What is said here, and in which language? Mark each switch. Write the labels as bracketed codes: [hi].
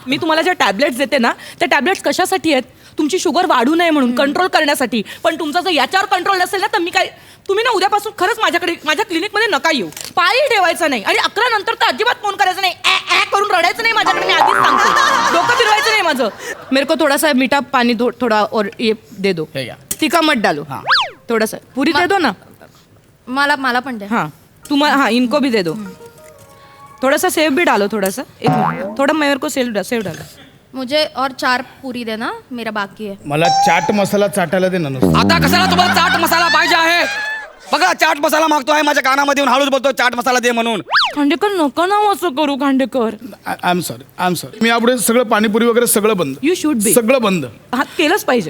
[mr] मी तुम्हाला ज्या टॅबलेट्स देते ना, त्या टॅबलेट्स कशासाठी आहेत? तुमची शुगर वाढू नये म्हणून, कंट्रोल करण्यासाठी. पण तुमचा जर याच्यावर कंट्रोल नसेल ना, तर मी काय, तुम्ही ना उद्यापासून खरंच माझ्या क्लिनिकमध्ये नका येऊ. पायी ठेवायचं नाही, आणि 11 नंतर तर अजिबात फोन करायचा नाही. ऍ करून रडायचं नाही माझ्याकडे, मी आधीच सांगते. डोकं फिरवायचं नाही माझं. [hi] मेरे को थोड़ा सा मीठा पानी थोड़ा और ये दे दो. तीखा मत डालो. थोड़ा सा पुरी दे दो ना. [mr] मला पण द्या. [hi] हाँ तुम्हारा, हाँ इनको भी दे दो. थोडासा सेव भी डालो, थोडासा एक मिनट, थोड़ा मेरे को सेव डालो. मुझे और 4 पूरी देना, मेरा बाकी है. [mr] मला चाट मसाला चाटायला दे ना नुसतं. आता कशाला तुम्हाला चाट मसाला पाहिजे आहे? बघा चाट मसाला मागतोय, माझ्या कानामध्ये येऊन हळूच बोलतो चाट मसाला दे म्हणून. खांडेकर नका ना असं करू खांडेकर. [en] I am sorry. [mr] मी यापुढे सगळं पाणीपुरी वगैरे सगळं बंद. [en] You should be. [mr] सगळं बंद. हा केलंच पाहिजे.